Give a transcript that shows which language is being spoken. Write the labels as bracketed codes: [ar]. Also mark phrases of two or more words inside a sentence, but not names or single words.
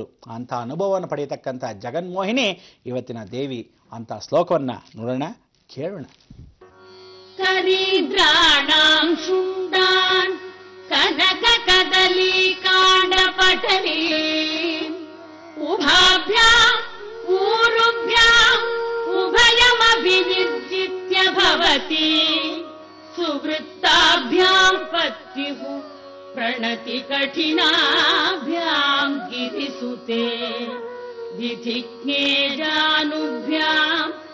[kn] ಅಂಥ ಅನುಭವವನ್ನು ಪಡೆಯತಕ್ಕಂಥ ಜಗನ್ಮೋಹಿನಿ ಇವತ್ತಿನ ದೇವಿ. ಅಂತ ಶ್ಲೋಕವನ್ನು ನೋಡೋಣ, ಕೇಳೋಣ. [sa] ಕರಿದ್ರಾಣಾಂ ಶುಂಡಾನ್ ಕನಕ ಕದಲಿ ಕಾಂಡ ಪಟಲಿ उभाभ्याम् ऊरुभ्याम् उभयमभिनिर्जित्य भवति सुवृत्ताभ्याम् पत्युः प्रणति कठिनाभ्याम् गिरिसुते विधिज्ञे जानुभ्याम्